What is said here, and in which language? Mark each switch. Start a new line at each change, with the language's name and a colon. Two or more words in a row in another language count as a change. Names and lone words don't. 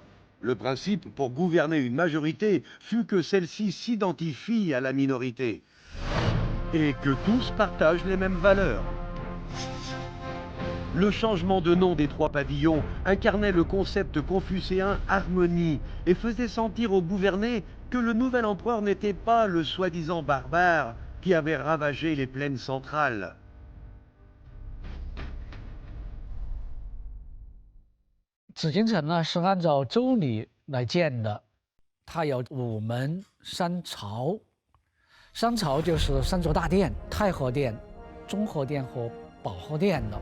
French: Le principe pour gouverner une majorité fut que celle-ci s'identifie à la minorité et que tous partagent les mêmes valeurs. Le changement de nom des trois pavillons incarnait le concept confucéen harmonie et faisait sentir aux gouvernés que le nouvel empereur n'était pas le soi-disant barbare qui avait ravagé les plaines centrales.
Chinese: 紫禁城呢是按照周礼来建的，它有5门3朝，3朝就是3座大殿：太和殿、中和殿和保和殿的。